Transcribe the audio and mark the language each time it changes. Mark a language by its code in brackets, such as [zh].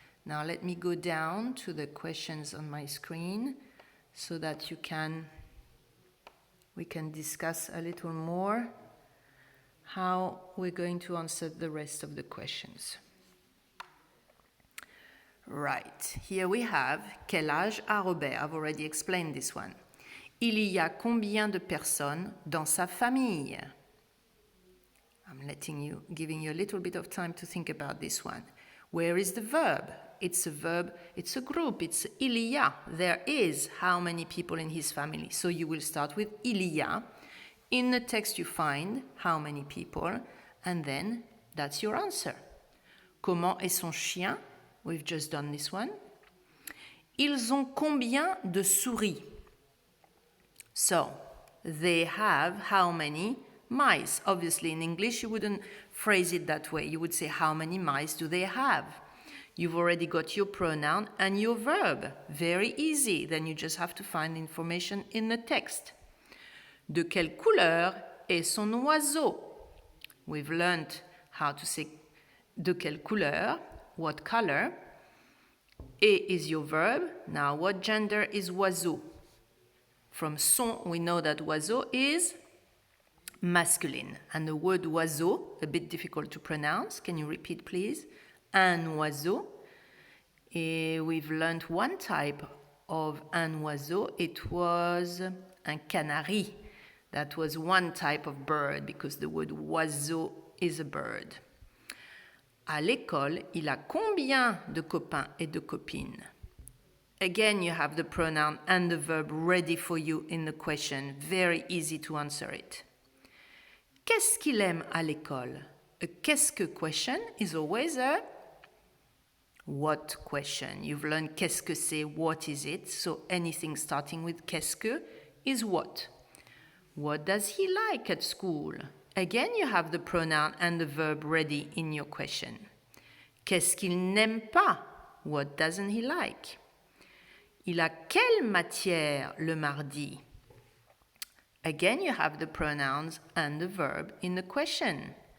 [en] Now let me go down to the questions on my screen so that we can discuss a little more how we're going to answer the rest of the questions. Right, here we have [fr] quel âge a Robert? [en] I've already explained this one. [fr] Il y a combien de personnes dans sa famille? [en] I'm giving you a little bit of time to think about this one. Where is the verb? It's a verb, it's a group, it's il y a. There is how many people in his family. So you will start with il y a. In the text you find how many people, and then that's your answer. [fr] Comment est son chien? [en] We've just done this one. [fr] Ils ont combien de souris? [en] So, they have how many mice? Obviously, in English, you wouldn't phrase it that way. You would say, how many mice do they have? You've already got your pronoun and your verb. Very easy. Then you just have to find information in the text. [fr] De quelle couleur est son oiseau? [en] We've learned how to say [fr] de quelle couleur, [en] what color. Et is your verb. Now, what gender is oiseau? From son, we know that oiseau is masculine. And the word oiseau, a bit difficult to pronounce. Can you repeat, please? Un oiseau. We've learned one type of un oiseau. It was un canari. That was one type of bird because the word oiseau is a bird. [fr] À l'école, il a combien de copains et de copines? [en] Again, you have the pronoun and the verb ready for you in the question. Very easy to answer it. [fr] Qu'est-ce qu'il aime à l'école? [en] A qu'est-ce que question is always a what question. You've learned [fr] qu'est-ce que c'est, [en] what is it. So anything starting with qu'est-ce que is what. What does he like at school? Again, you have the pronoun and the verb ready in your question. [fr] Qu'est-ce qu'il n'aime pas? [en] What doesn't he like? [fr] Il a quelle matière le mardi? [en] Again, you have the pronouns and the verb in the question.